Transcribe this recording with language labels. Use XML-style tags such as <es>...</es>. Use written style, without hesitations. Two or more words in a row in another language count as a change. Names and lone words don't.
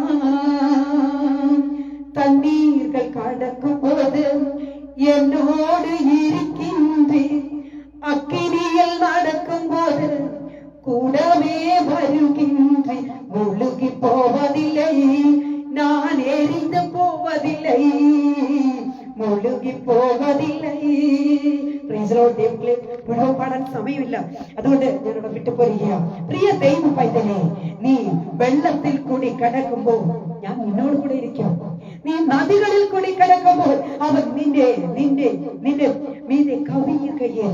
<ta>தண்ணீர்கள் கடக்கும் போது என்னோடு இருக்கின்றேன், அக்கினியில் நடக்கும் போது கூடவே வருகின்றேன். முழுகி போவதில்லை, நான் எரிந்து போவதில்லை, முழுகி போவதில்லை.</ta> <ml>പാടാൻ സമയമില്ല, അതുകൊണ്ട് ഞാനിവിടെ വിട്ടുപോരുകയാ. പ്രിയ ദൈവ പൈതലേ, നീ വെള്ളത്തിൽ കൂടി കടക്കുമ്പോൾ ഞാൻ നിന്നോട് കൂടെ ഇരിക്കും. നീ നദികളിൽ കൂടി കടക്കുമ്പോൾ അവൻ നിന്റെ നിന്റെ നിന്റെ മീതെ കവിയുകയല്ല.</ml>